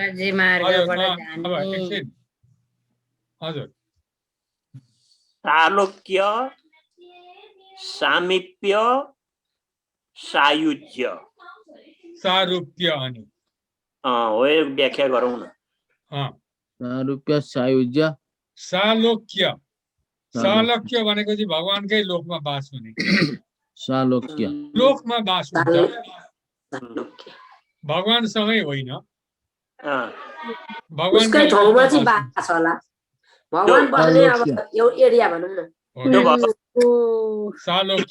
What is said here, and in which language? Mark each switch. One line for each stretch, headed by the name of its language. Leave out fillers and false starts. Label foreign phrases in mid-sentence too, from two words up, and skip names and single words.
Nepali: हजुर सालोक्य, सामिप्य, सायुज्य, सारूप्य अनि हो व्याख्या गरौँ न। सारूप्य, सायुज्य, सालोक्य। सालोक्य भनेको चाहिँ भगवानकै लोकमा बास हुने। सालोक्य लोकमा बास हुन्छ, भगवानसँगै होइन। उसकै ठाउँमा चाहिँ बास होला। भगवान बस्ने अब एरिया भनौँ न। सालोक्य